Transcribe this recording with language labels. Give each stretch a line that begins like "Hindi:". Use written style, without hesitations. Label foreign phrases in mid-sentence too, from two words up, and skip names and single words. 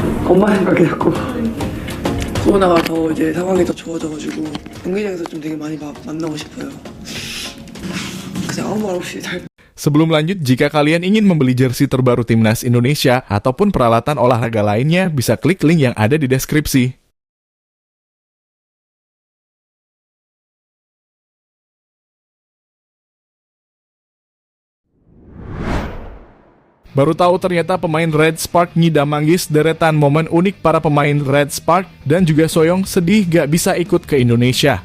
Korean: 엄마 생각이 자꾸 코로나가 더 이제 상황이 더 좋아져가지고 경기장에서 좀 되게 많이 만나고 싶어요. 그냥 아무 말 없이 잘.
Indonesian: Sebelum lanjut, jika kalian ingin membeli jersey terbaru Timnas Indonesia ataupun peralatan olahraga lainnya, bisa klik link yang ada di deskripsi. Baru tahu ternyata pemain Red Spark ngidam manggis deretan momen unik para pemain Red Spark dan juga Soyong sedih gak bisa ikut ke Indonesia.